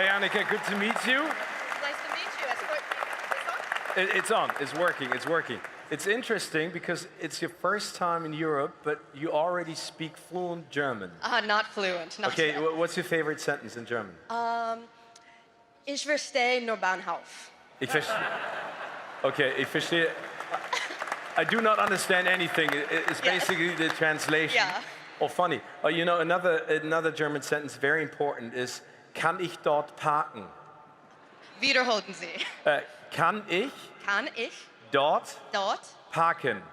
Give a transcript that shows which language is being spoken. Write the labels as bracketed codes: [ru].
[en] Hey Annika, good to meet you. It's on, it's working, it's working. It's interesting because it's your first time in Europe, but you already speak fluent German. Not fluent, not Okay, yet. what's your favorite sentence in German? [de] Ich verstehe nur Bahnhof. Ich verstehe. Okay, ich verstehe. [en] I do not understand anything. It's basically the translation. Yeah. Oh, funny. Oh, you know, another German sentence, very important, is, [de] kann ich dort parken? Wiederholen Sie. Kann ich dort parken?